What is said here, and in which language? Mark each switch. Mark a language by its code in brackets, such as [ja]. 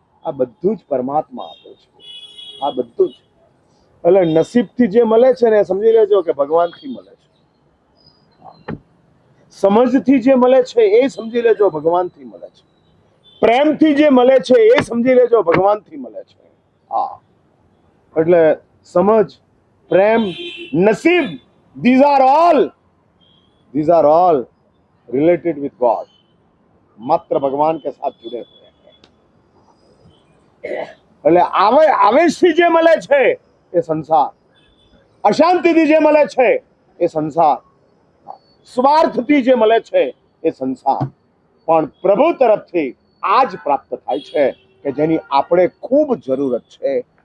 [gu] આ બધું જ પરમાત્મા આપે છે, આ બધું જ. એટલે નસીબથી જે મળે છે ને સમજી લેજો કે ભગવાનથી મળે છે. સમજથી જે મળે છે એ સમજી લેજો ભગવાનથી મળે છે. પ્રેમથી જે મળે છે એ સમજી લેજો ભગવાનથી મળે છે. હા, એટલે સમજ, પ્રેમ, નસીબ, [en] these are all related with God. [hi] मात्र भगवान के साथ जुड़े हुए हैं. [gu] એટલે આવેશથી જે મળે છે એ સંસાર, અશાંતિથી જે મળે છે એ સંસાર, સ્વાર્થથી જે મળે છે એ સંસાર. પણ પ્રભુ તરફથી આ જ પ્રાપ્ત થાય છે કે જેની આપણે ખૂબ જરૂરત છે.